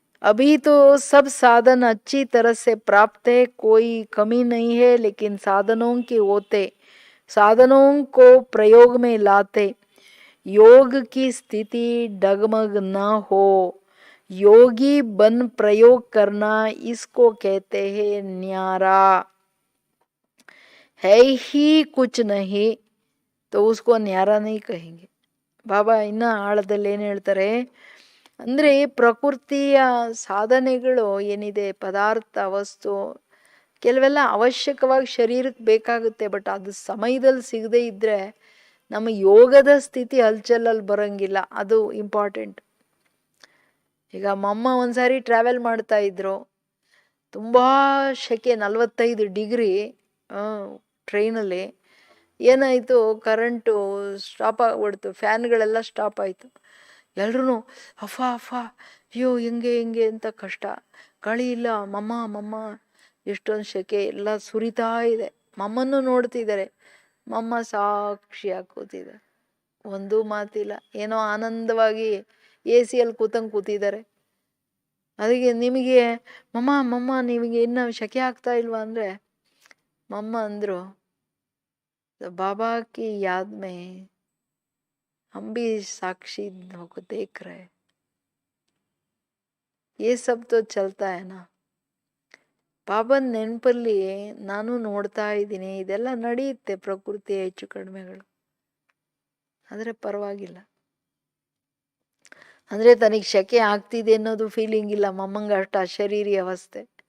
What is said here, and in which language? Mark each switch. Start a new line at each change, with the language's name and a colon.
Hindi: अभी तो सब साधन अच्छी तरह से प्राप्त है, कोई कमी नहीं है, लेकिन साधनों के होते साधनों को प्रयोग में लाते योग की स्थिति डगमग न हो. योगी बन प्रयोग करना, इसको कहते हैं न्यारा. है ही कुछ नहीं तो उसको न्यारा नहीं कहेंगे.
Kannada: ಬಾಬಾ ಇನ್ನ ಆಳದಲ್ಲಿ ಏನು ಹೇಳ್ತಾರೆ ಅಂದರೆ, ಪ್ರಕೃತಿಯ ಸಾಧನೆಗಳು ಏನಿದೆ, ಪದಾರ್ಥ, ವಸ್ತು, ಕೆಲವೆಲ್ಲ ಅವಶ್ಯಕವಾಗಿ ಶರೀರಕ್ಕೆ ಬೇಕಾಗುತ್ತೆ. ಬಟ್ ಅದು ಸಮಯದಲ್ಲಿ ಸಿಗದೇ ಇದ್ದರೆ ನಮ್ಮ ಯೋಗದ ಸ್ಥಿತಿ ಹಲ್ಚಲಲ್ಲಿ ಬರೋಂಗಿಲ್ಲ. ಅದು ಇಂಪಾರ್ಟೆಂಟ್. ಈಗ ಮಮ್ಮ ಒಂದ್ಸಾರಿ ಟ್ರಾವೆಲ್ ಮಾಡ್ತಾ ಇದ್ರು, ತುಂಬ ಸೆಕೆ, 45 ಡಿಗ್ರಿ ಟ್ರೈನಲ್ಲಿ. ಏನಾಯಿತು, ಕರೆಂಟು ಸ್ಟಾಪ್ ಆಗಿಬಿಡ್ತು, ಫ್ಯಾನ್ಗಳೆಲ್ಲ ಸ್ಟಾಪ್ ಆಯಿತು. ಎಲ್ರೂ ಅಫ ಅಯ್ಯೋ ಹೆಂಗೆ ಅಂತ ಕಷ್ಟ. ಗಾಳಿ ಇಲ್ಲ, ಮಮ್ಮ ಎಷ್ಟೊಂದು ಸೆಕೆ, ಎಲ್ಲ ಸುರಿತಾ ಇದೆ. ಮಮ್ಮನ್ನು ನೋಡ್ತಿದ್ದಾರೆ. ಮಮ್ಮ ಸಾಕ್ಷಿಯಾಗಿ ಕೂತಿದ್ದಾರೆ, ಒಂದೂ ಮಾತಿಲ್ಲ, ಏನೋ ಆನಂದವಾಗಿ AC ಯಲ್ಲಿ ಕೂತಿದ್ದಾರೆ. ಅದಕ್ಕೆ ನಿಮಗೆ ಮಮ್ಮ ನಿಮಗೆ ಇನ್ನೂ ಸೆಕೆ ಆಗ್ತಾ ಇಲ್ವಾ ಅಂದರೆ, ಮಮ್ಮ ಅಂದರು,
Hindi: बाबा की याद में हम भी साक्षी को देख रहे, ये सब तो चलता है ना.
Kannada: ಬಾಬನ್ ನೆನಪಲ್ಲಿ ನಾನು ನೋಡ್ತಾ ಇದ್ದೀನಿ, ಇದೆಲ್ಲ ನಡೆಯುತ್ತೆ ಪ್ರಕೃತಿಯ ಹೆಚ್ಚು ಕಡಿಮೆಗಳು, ಆದರೆ ಪರವಾಗಿಲ್ಲ. ಅಂದರೆ ತನಗೆ ಶಕೆ ಆಗ್ತಿದೆ ಅನ್ನೋದು ಫೀಲಿಂಗ್ ಇಲ್ಲ ಮಮ್ಮಂಗೆ, ಅಷ್ಟು ಅಶರೀರಿ ಅವಸ್ಥೆ.